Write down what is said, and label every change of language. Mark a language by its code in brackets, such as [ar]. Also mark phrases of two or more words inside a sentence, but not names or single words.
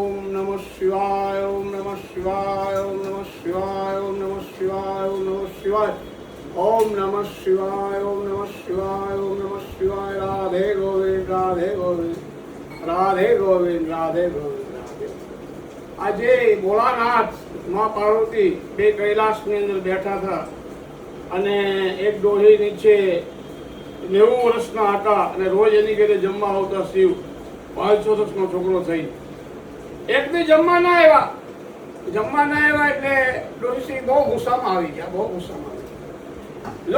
[sa] नमः शिवाय, ओम नमः शिवाय, ओम नमः शिवाय, ओम नमः शिवाय, ओम नमः शिवाय, ओम नमः शिवाय, ओम नमः शिवाय, ओम नमः शिवाय। राधे गोविंद, राधे गोविंद, राधे गोविंद, राधे गोविंद, राधे। [gu] આજે ભોળાનાથ મા પાર્વતી બે કૈલાસની અંદર બેઠા હતા અને એક ડોહી નીચે 90 વર્ષના હતા અને રોજ એની ઘરે જમવા આવતા શિવ 500 વર્ષનો છોકરો થઈ એક દી જમવા ના આવ્યા એટલે ડોહી બહુ ગુસ્સામાં આવી ગયા, બહુ ગુસ્સામાં આવી ગયા।